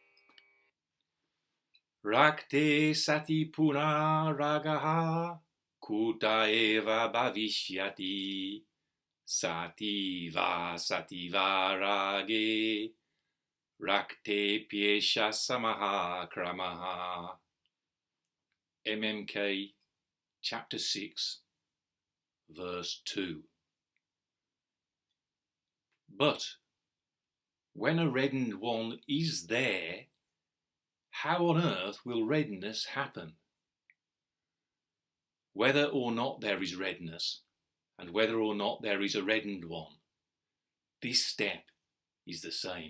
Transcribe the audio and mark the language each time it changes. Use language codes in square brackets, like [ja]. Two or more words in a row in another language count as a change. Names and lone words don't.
[sa] Rakte sati punā rāgaḥ kuta bhaviṣyati sati vāsati rāge rakte samaḥ kramaḥ. [en] MMK chapter 6 verse 2. But when a reddened one is there, how on earth will redness happen? Whether or not there is redness, and whether or not there is a reddened one, this step is the same.